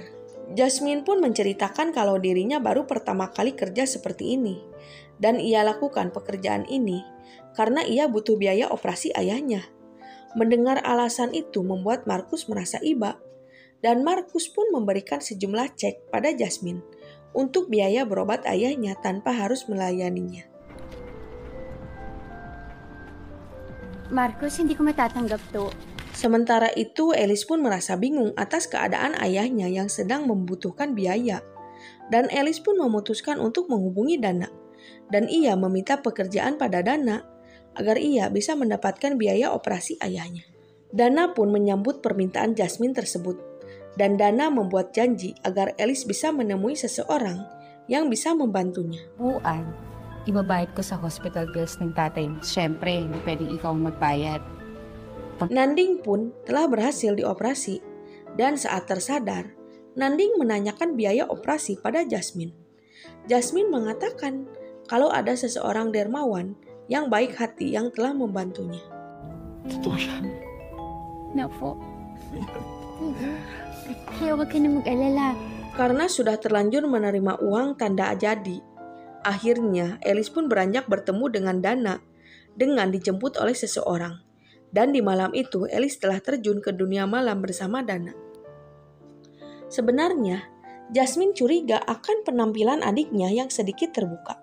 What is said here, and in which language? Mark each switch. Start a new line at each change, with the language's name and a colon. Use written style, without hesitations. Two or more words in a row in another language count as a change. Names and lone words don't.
Indonesian: Jasmine pun menceritakan kalau dirinya baru pertama kali kerja seperti ini, dan ia lakukan pekerjaan ini karena ia butuh biaya operasi ayahnya. Mendengar alasan itu membuat Markus merasa iba, dan Markus pun memberikan sejumlah cek pada Jasmine untuk biaya berobat ayahnya tanpa harus melayaninya.
Filipino: Marcos, hindi ko matatanggap to.
Indonesian: Sementara itu, Alice pun merasa bingung atas keadaan ayahnya yang sedang membutuhkan biaya. Dan Alice pun memutuskan untuk menghubungi Dana. Dan ia meminta pekerjaan pada Dana agar ia bisa mendapatkan biaya operasi ayahnya. Dana pun menyambut permintaan Jasmine tersebut. Dan Dana membuat janji agar Alice bisa menemui seseorang yang bisa membantunya.
Filipino: Buwan, ibabayad ko sa
English: hospital bills
Filipino: ng tatay mo. Siyempre, hindi pwedeng ikaw magbayad.
Indonesian: Nanding pun telah berhasil dioperasi, dan saat tersadar, Nanding menanyakan biaya operasi pada Jasmine. Jasmine mengatakan kalau ada seseorang dermawan yang baik hati yang telah membantunya.
Filipino: Totoo yan. Napo. Kaya huwag ka na mag-alala.
Indonesian: Karena sudah terlanjur menerima uang tanda jadi, akhirnya Alice pun beranjak bertemu dengan Dana dengan dijemput oleh seseorang. Dan di malam itu Alice telah terjun ke dunia malam bersama Dana. Sebenarnya, Jasmine curiga akan penampilan adiknya yang sedikit terbuka.